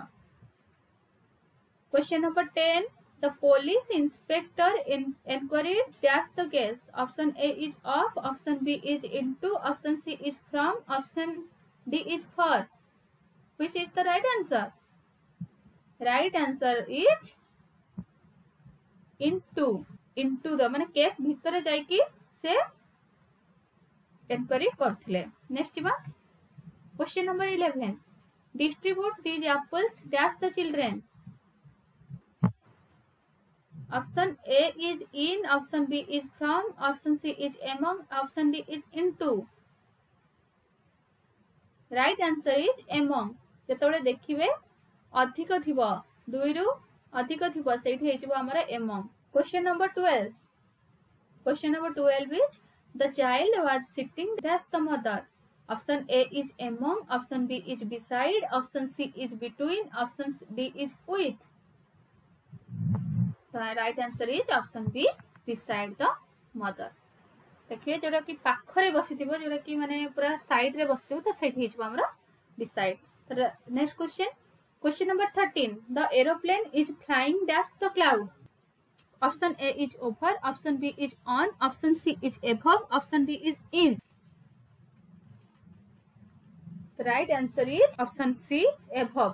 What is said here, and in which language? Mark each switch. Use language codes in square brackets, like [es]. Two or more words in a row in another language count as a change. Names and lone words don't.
[en] Question number 10 the police inspector inquired dash the case. Option A is off, option B is into, option C is from, option D is for. Which is the right answer? Right answer is into. Into the [or] ମାନେ କେସ ଭିତରେ ଯାଇ କି ସେ ଇନକ୍ୱାରି କରଥିଲେ। [en] next ba question number 11 distribute these apples dash the children. Option A is in, option B is from, option C is among, option D is into. Right answer is among. [or] ଯେତେବେଳେ ଦେଖିବେ ଅଧିକ ଥିବୋ, ଦୁଇ ରୁ ଅଧିକ ଥିବୋ ସେଠି ହେ ଜିବୋ ହମରା among. [en] Question number 12 question number 12 is the child was sitting dash the mother. Option A is among, option B is beside, option C is between, option D is with. The right answer is option B beside the mother. [or] ଦେଖିଏ ଯୋଟା କି ପାଖରେ ବସିଥିବୋ ଯୋଟା କି ମାନେ ପୁରା ସାଇଡ ରେ ବସିଥିବୋ ତୋ ସେଠି ହିଜବୋ ହମରା beside. [en] next question number 13. The aeroplane is flying dash the cloud. Option A is over, option B is on, option C is above, option D is in. The right answer is option C, above.